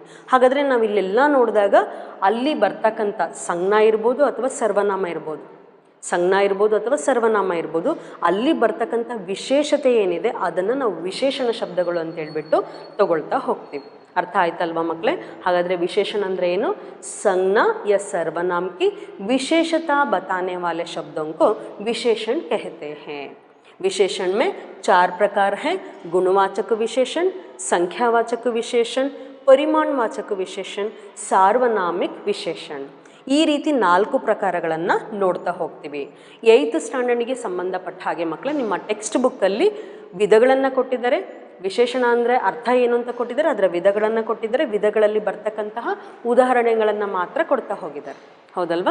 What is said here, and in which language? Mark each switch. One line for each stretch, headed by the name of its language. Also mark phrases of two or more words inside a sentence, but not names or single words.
Kannada: ಹಾಗಾದರೆ ನಾವು ಇಲ್ಲೆಲ್ಲ ನೋಡಿದಾಗ ಅಲ್ಲಿ ಬರ್ತಕ್ಕಂಥ ಸಂಜ್ಞ ಇರ್ಬೋದು ಅಥವಾ ಸರ್ವನಾಮ ಇರ್ಬೋದು, ಸಂಜ್ಞ ಇರ್ಬೋದು ಅಥವಾ ಸರ್ವನಾಮ ಇರ್ಬೋದು, ಅಲ್ಲಿ ಬರ್ತಕ್ಕಂಥ ವಿಶೇಷತೆ ಏನಿದೆ ಅದನ್ನು ನಾವು ವಿಶೇಷಣ ಶಬ್ದಗಳು ಅಂತ ಹೇಳ್ಬಿಟ್ಟು ತಗೊಳ್ತಾ ಹೋಗ್ತೀವಿ. ಅರ್ಥ ಆಯ್ತಲ್ವಾ ಮಕ್ಕಳೇ? ಹಾಗಾದರೆ ವಿಶೇಷಣ ಅಂದರೆ ಏನು?
Hindi: संज्ञा या सर्वनाम की विशेषता बताने वाले शब्दों को विशेषण कहते हैं. विशेषण में 4 प्रकार हैं: गुणवाचक विशेषण, संख्यावाचक विशेषण, परिमाणवाचक विशेषण, सार्वनामिक विशेषण.
Kannada: ಈ ರೀತಿ 4 ಪ್ರಕಾರಗಳನ್ನು ನೋಡ್ತಾ ಹೋಗ್ತೀವಿ. 8th ಸ್ಟ್ಯಾಂಡರ್ಡ್ಗೆ ಸಂಬಂಧಪಟ್ಟ ಹಾಗೆ ಮಕ್ಕಳು ನಿಮ್ಮ ಟೆಕ್ಸ್ಟ್ ಬುಕ್ಕಲ್ಲಿ ವಿಧಗಳನ್ನು ಕೊಟ್ಟಿದ್ದಾರೆ. ವಿಶೇಷಣ ಅಂದರೆ ಅರ್ಥ ಏನು ಅಂತ ಕೊಟ್ಟಿದ್ದಾರೆ, ಅದರ ವಿಧಗಳನ್ನು ಕೊಟ್ಟಿದ್ದಾರೆ. ವಿಧಗಳಲ್ಲಿ ಬರ್ತಕ್ಕಂತಹ ಉದಾಹರಣೆಗಳನ್ನು ಮಾತ್ರ ಕೊಡ್ತಾ ಹೋಗಿದ್ದಾರೆ, ಹೌದಲ್ವಾ?